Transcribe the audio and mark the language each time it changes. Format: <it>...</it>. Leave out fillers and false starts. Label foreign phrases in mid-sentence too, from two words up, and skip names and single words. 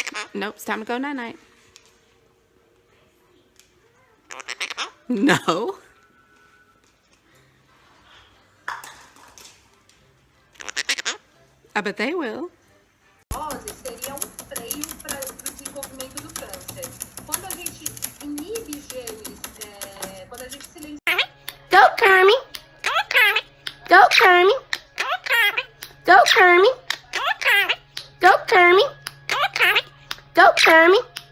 <en>Nope, it's time to go night-night. No. I bet they will.</en> <pt>Seria freio para o desenvolvimento do câncer. Quando a gente inibe genes, quando a gente silencia...</pt> <en>Go, Kermit! Go, Kermit! Go, Kermit! Go, Kermit! Go, Kermit! Go, Kermit! Go, Kermit! Go, Kermit!</en>